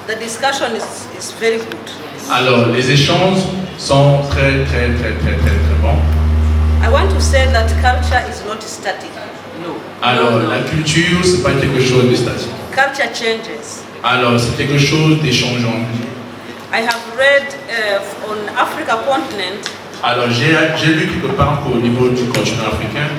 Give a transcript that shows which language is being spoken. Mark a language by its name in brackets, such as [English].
[English] the discussion is very good. [French] Alors, les échanges sont très bons. [English] I want to say that culture is not static. No. [French] Alors, la culture, c'est pas quelque chose de statique. [English] Culture changes. [French] Alors, c'est quelque chose d'échangeant. [English] I have read on Africa continent. [French] Alors, j'ai lu quelque part qu'au niveau du continent africain,